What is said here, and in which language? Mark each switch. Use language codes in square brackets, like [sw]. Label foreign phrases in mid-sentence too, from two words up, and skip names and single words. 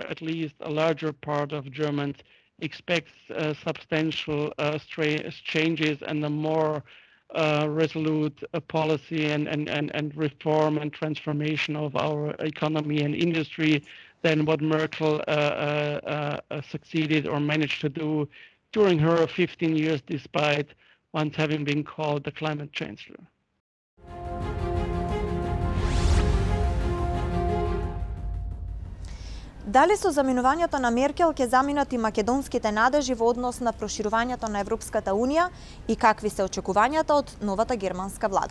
[en] at least a larger part of Germans expects substantial changes and a more resolute policy and reform and transformation of our economy and industry than what Merkel succeeded or managed to do during her 15 years, despite once having been called the climate chancellor. [mk] Дали со заминувањето на Меркел ќе заминат и македонските надежи во однос на проширувањето на Европската Унија и какви се очекувањата од новата германска влада?